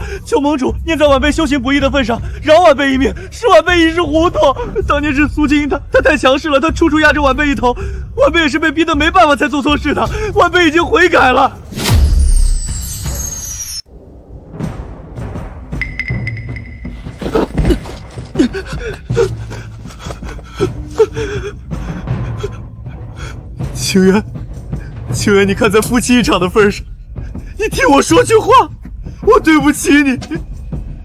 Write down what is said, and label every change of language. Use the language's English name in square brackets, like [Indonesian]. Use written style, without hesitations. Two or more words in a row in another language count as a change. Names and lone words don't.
[Chinese] 求盟主念在晚輩修行不易的份上，饒晚輩一命，是晚輩一時糊塗。當年是蘇清他太強勢了，他處處壓着晚輩一頭，晚輩也是被逼得沒辦法才做錯事的。晚輩已經悔改了。清淵，清淵，你看在夫妻一場的份上，你替我說句話，我對不起你。